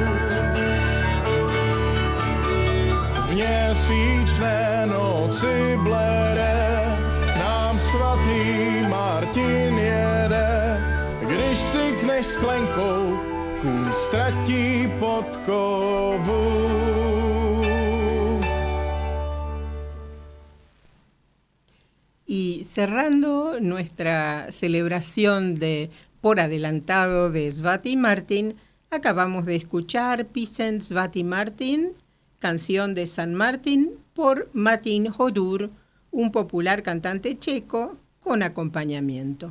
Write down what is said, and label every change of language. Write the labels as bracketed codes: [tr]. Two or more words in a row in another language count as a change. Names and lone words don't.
[cs] V měsíčné noci bledé nám svatý Martin jede. Když cinkneš sklenkou, kůň ztratí podkovu. [es] Y cerrando nuestra celebración de por adelantado de Svati Martin, acabamos de escuchar Píseň Svati Martin, canción de San Martín, por Martin Hodur, un popular cantante checo con acompañamiento.